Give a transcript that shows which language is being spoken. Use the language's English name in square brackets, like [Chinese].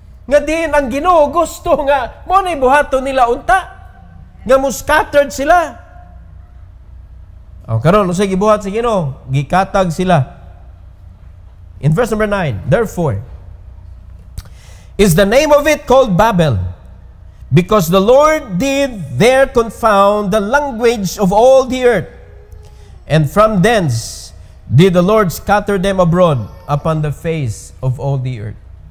[Cebuano] Nga din ang Ginoo gusto nga mo na buhaton nila unta nga mo scattered sila. O karon usay gibuhat sa Ginoo, gikatag sila. [English] In verse number 9, therefore, is the name of it called Babel, because the Lord did there confound the language of all the earth, and from thence did the Lord scatter them abroad upon the face of all the earth.